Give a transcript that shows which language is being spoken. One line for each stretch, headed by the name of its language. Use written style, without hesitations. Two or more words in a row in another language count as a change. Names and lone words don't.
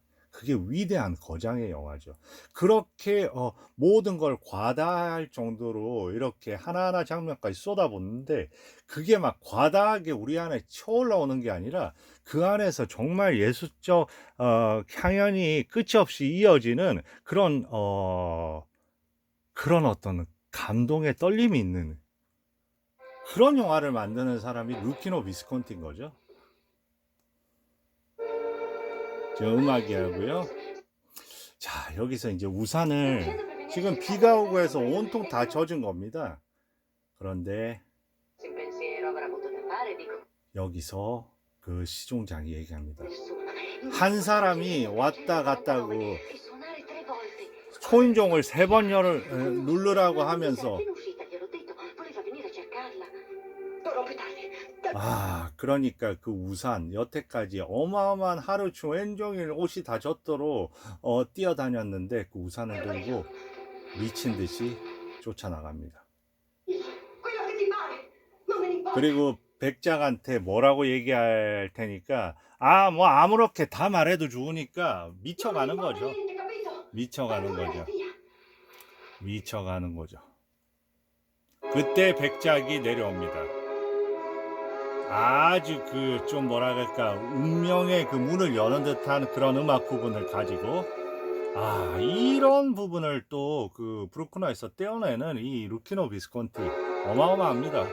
Korean: 그게 위대한 거장의 영화죠. 그렇게 모든 걸 과다할 정도로 이렇게 하나하나 장면까지 쏟아붓는데 그게 막 과다하게 우리 안에 쳐올라오는 게 아니라 그 안에서 정말 예술적 향연이 끝이 없이 이어지는 그런 어떤 감동의 떨림이 있는 그런 영화를 만드는 사람이 루키노 비스콘티인 거죠. 저 음악이 하고요. 자, 여기서 이제 우산을 지금 비가 오고 해서 온통 다 젖은 겁니다. 그런데
Italian: Se in pensiero avrà potuto fare, dico,
Korean: 여기서 그 시종장이 얘기합니다.
Italian: nessuno.
Korean: 한 사람이 왔다 갔다고
Italian: E suonare 3 volte.
Korean: 초인종을 3번 누르라고 하면서
Italian: Appena uscita, gliel'ho detto, voleva venire a cercarla. Torno più tardi.
Korean: 그러니까 그 우산 여태까지 어마어마한 하루 종일 옷이 다 젖도록 뛰어다녔는데 그 우산을 들고 미친 듯이 쫓아나갑니다.
Italian: Quello che ti pare. Non me ne importa.
Korean: 그리고 백작한테 뭐라고 얘기할 테니까 뭐 아무렇게 다 말해도 좋으니까 미쳐가는
Italian: Non me ne
Korean: 거죠.
Italian: importa niente, capito?
Korean: 미쳐가는
Italian: Allora
Korean: 거죠.
Italian: via.
Korean: 미쳐가는 거죠. 그때 백작이 내려옵니다. 아주 그 좀 뭐라 그럴까 운명의 그 문을 여는 듯한 그런 음악 부분을 가지고 이런 부분을 또 그 브루크너에서 떼어내는 이 루키노 비스콘티 어마어마합니다.